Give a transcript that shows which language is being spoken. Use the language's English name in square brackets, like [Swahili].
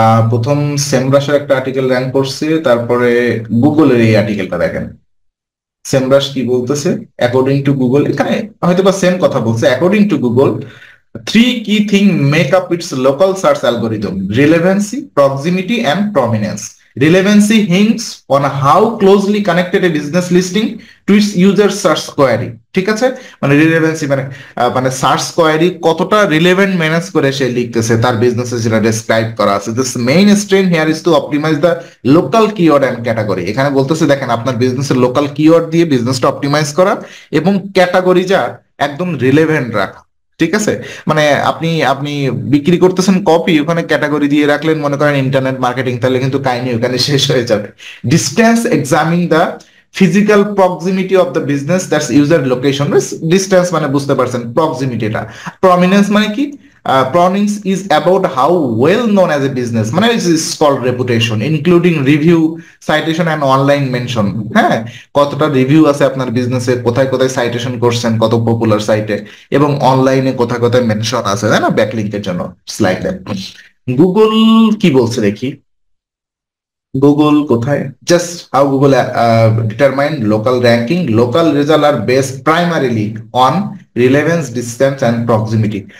[Bangla] প্রথম সেমরাসের একটা article rank করছে, তারপরে গুগলের এই আর্টিকেলটা দেখেন সেমরাস কি বলতেছে। [English] according to Google, [Bangla] এখানে হয়তো বা সেম কথা বলছে, [English] According to Google 3 key things make up its local search algorithm: relevancy, proximity, and prominence. Relevancy hints on how closely connected a business listing to its user search query. [Bangla] ঠিক আছে, মানে relevancy মানে মানে search query কতটা relevant manage করে সে লিখতেছে তার বিজনেসে যেটা ডেসক্রাইব করা আছে। [English] This main strain here is to optimize the local keyword and category. [Bangla] এখানে বলতেছে দেখেন আপনার বিজনেসের লোকাল কিওয়ার্ড দিয়ে বিজনেসটা অপটিমাইজ করা এবং ক্যাটাগরি যা একদম রিলেভেন্ট রাখা। ঠিক আছে, মানে আপনি আপনি বিক্রি করতেছেন কপি, ওখানে ক্যাটাগরি দিয়ে রাখলেন মনে করেন ইন্টারনেট মার্কেটিং, তাহলে কিন্তু কাহিনী ওখানে শেষ হয়ে যাবে। [English] Distance examine the physical proximity of the business that's user location. [Bangla] Distance মানে বুঝতে পারছেন, প্রক্সিমিটিটা। প্রমিনেন্স মানে কি? [English] Prominence is about how well known as a business, মানে is called reputation, including review, citation and online mention। [Bangla] হ্যাঁ, কতটা review আছে আপনার বিজনেসে, কোথায় কোথায় সাইটেশন করছেন, কত পপুলার সাইটে, এবং অনলাইনে কোথায় কোথায় মেনশন আছে, তাই না, ব্যাকলিংকের জন্য স্লাইডে। গুগল কি বলছে দেখি, গুগল কোথায়, [English] Just how Google determine local ranking, local result are based primarily on relevance, distance and proximity.